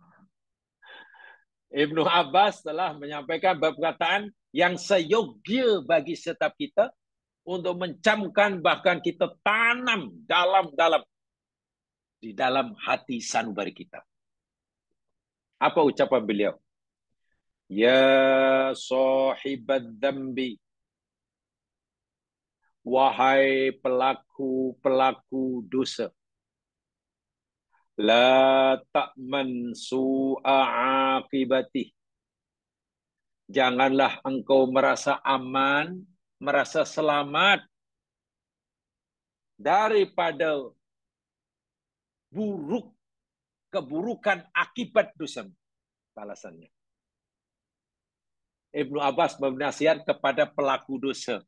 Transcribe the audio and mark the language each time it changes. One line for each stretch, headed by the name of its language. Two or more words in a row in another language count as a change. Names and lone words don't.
Indonesian: Ibnu Abbas telah menyampaikan perkataan yang seyogya bagi setiap kita untuk mencamkan, bahkan kita tanam dalam di dalam hati sanubari kita. Apa ucapan beliau?
Arabic: يا صاحب الذنب,
Indonesian: wahai pelaku-pelaku dosa,
Arabic: لا تأمن سوء العاقبة.
Indonesian: Janganlah engkau merasa aman, merasa selamat daripada keburukan akibat dosa. Balasannya. Ibnu Abbas bernasihat kepada pelaku dosa.